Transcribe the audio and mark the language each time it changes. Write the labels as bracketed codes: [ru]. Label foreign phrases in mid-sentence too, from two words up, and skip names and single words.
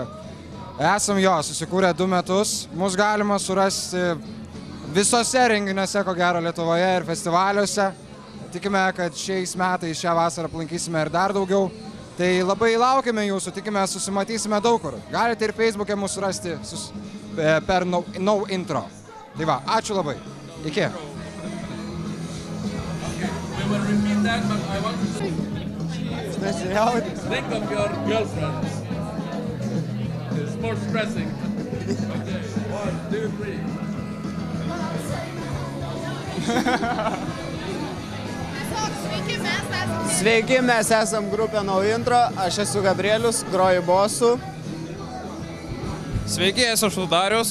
[lt] Esam susikūrę 2 metus, mus galima surasti visose renginiuose, ko gero Lietuvoje ir festivaliuose. Tikime, kad šiais metais šią vasarą aplankysime ir dar daugiau. Tai labai laukiame jūsų, tikime, susimatysime daug kur. Galite ir Facebook'e mūsų rasti per No Intro. Tai va, ačiū labai. Iki. [en] We will repeat that, but I want to think of your girlfriend. It's more stressing. Okay, 1, 2, 3. [lt] Sveiki, mes esam grupė No Intro, aš esu Gabrielius, groju bosu. Sveiki, esu Darius.